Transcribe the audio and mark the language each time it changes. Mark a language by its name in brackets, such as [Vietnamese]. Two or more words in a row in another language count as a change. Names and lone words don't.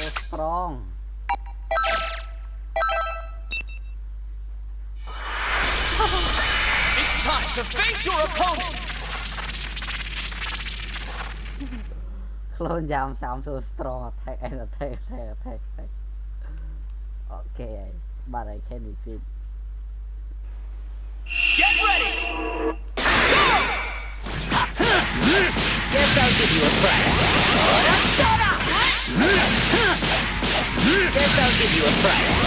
[English] strong It's time to face your opponent! [Khmer] ខ្លួនយ៉ាមសាម [English] so strong attack and attack okay បាទ I can defeat Get ready! Guess I'll give you a fright. Guess I'll give you a fright.